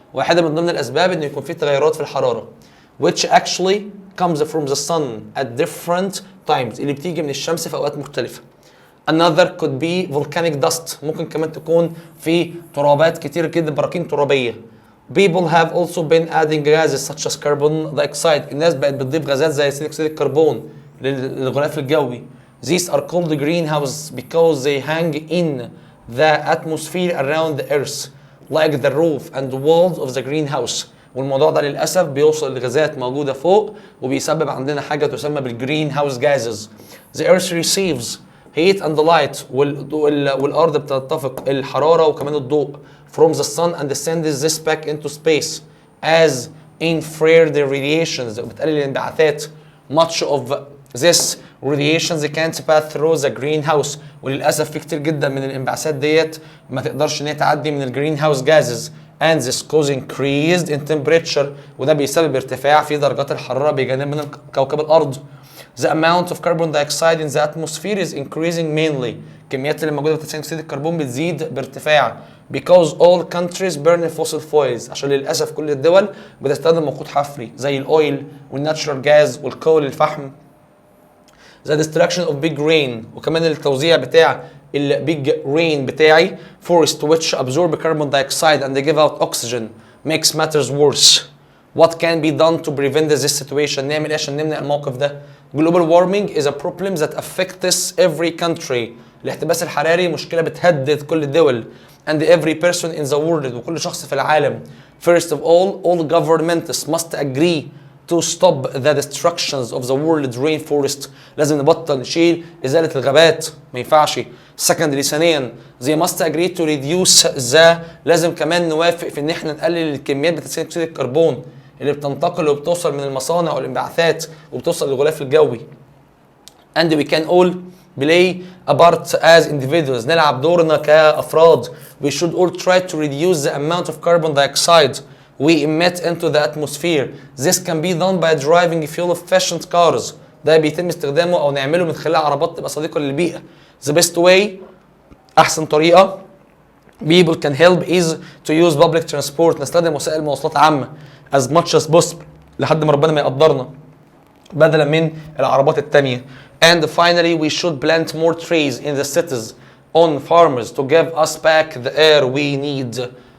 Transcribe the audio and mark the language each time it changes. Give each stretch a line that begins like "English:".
Arabic: واحده من ضمن الاسباب انه يكون في تغيرات في الحراره
English: which actually comes from the sun at different times،
Arabic: اللي بتيجي من الشمس في اوقات مختلفه.
English: Another could be volcanic dust،
Arabic: ممكن كمان تكون في ترابات كتير جدا، براكين ترابيه.
English: People have also been adding gases such as carbon dioxide،
Arabic: الناس بقت بتضيف غازات زي ثاني اكسيد الكربون للغلاف الجوي.
English: These are called greenhouse because they hang in the atmosphere around the earth like the roof and the walls of the greenhouse.
Arabic: والموضوع ده للاسف بيوصل لغازات موجوده فوق وبيسبب عندنا حاجه تسمى بالجرين هاوس gases.
English: The earth receives heat and light،
Arabic: والارض بتتفق الحراره وكمان الضوء
English: from the sun and sends this back into space as infrared radiations،
Arabic: وبتقلل الانبعاثات.
English: Much of this radiations can't pass through the greenhouse،
Arabic: وللاسف في كتير جدا من الانبعاثات ديت ما تقدرش ان هي تعدي من الجرين هاوس
English: gases and this cause increased in temperature،
Arabic: وده بيسبب ارتفاع في درجات الحراره بجانب من كوكب الارض.
English: The amount of carbon dioxide in the atmosphere is increasing mainly،
Arabic: الكميات اللي موجوده في ثاني اكسيد الكربون بتزيد بارتفاع
English: because all countries burn fossil fuels.
Arabic: عشان للاسف كل الدول بتستخدم وقود حفري زي الاويل والناتشرال جاز والكول الفحم.
English: the destruction of big rain
Arabic: وكمان التوزيع بتاع البيج رين بتاعي
English: forest which absorb carbon dioxide and they give out oxygen makes matters worse. What can be done to prevent this situation؟
Arabic: نعمل ايه عشان نمنع الموقف ده؟
English: Global warming is a problem that affects every country.
Arabic: الاحتباس الحراري مشكلة بتهدد كل الدول
English: and every person in the world
Arabic: وكل شخص في العالم.
English: First of all governments must agree to stop the destructions of the world rainforest.
Arabic: لازم نبطل نشيل إزالة الغابات، ما ينفعش. Secondly ثانيا
English: they must agree to reduce the
Arabic: لازم كمان نوافق في إن إحنا نقلل الكميات بتاعت ثاني أكسيد الكربون اللي بتنتقل وبتوصل من المصانع والانبعاثات وبتوصل للغلاف الجوي.
English: And we can all play a part as individuals.
Arabic: نلعب دورنا كأفراد.
English: We should all try to reduce the amount of carbon dioxide we emit into the atmosphere. This can be done by driving fuel efficient cars.
Arabic: ده بيتم استخدامه او نعمله من خلال عربات تبقى صديقة للبيئة.
English: The best way
Arabic: احسن طريقة
English: people can help is to use public transport.
Arabic: نستخدم وسائل مواصلات عامة
English: as much as possible
Arabic: لحد ما ربنا ما يقدرنا بدلا من العربات التانية.
English: And finally we should plant more trees in the cities on farmers to give us back the air we need.